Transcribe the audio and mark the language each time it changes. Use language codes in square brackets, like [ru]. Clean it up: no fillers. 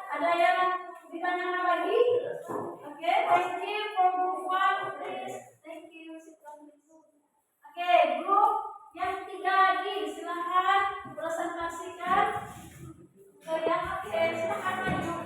[id] Ada yang ditanyakan lagi? [en] Oke, thank you for group 1, please. Thank you. [id] Oke, grup yang 3 lagi, silakan presentasikan ke yang oke, silakan maju.